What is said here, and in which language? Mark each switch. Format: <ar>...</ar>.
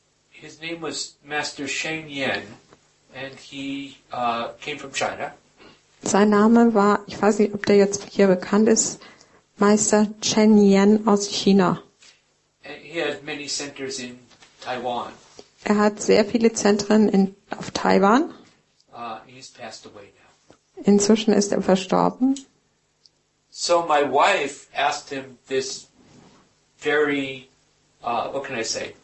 <en>His name was Master Sheng Yan, and he came from China.</en> <de>Sein Name war, ich weiß nicht, ob der jetzt hier bekannt ist, Meister Chen Yan aus China.</de> <en>And he had many centers in Taiwan.</en> <de>Er hat sehr viele Zentren auf Taiwan.</de> <en>He's passed away now.</en> <de>Inzwischen ist er verstorben.</de> <en>So my wife asked him this very, what can I say?</en>